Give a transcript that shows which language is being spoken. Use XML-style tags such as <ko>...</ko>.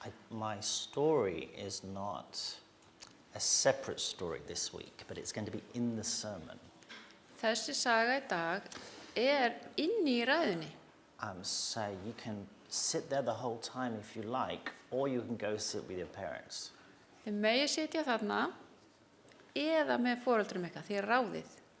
<en>My story is not a separate story this week, but it's going to be in the sermon.</en> <is>Þessi saga í dag inni í ræðunni.</is> <en>So you can sit there the whole time if you like, or you can go sit with your parents.</en> <is>Þið megið sitja þarna eða með foreldrum ykkar, þið ráðið.</is>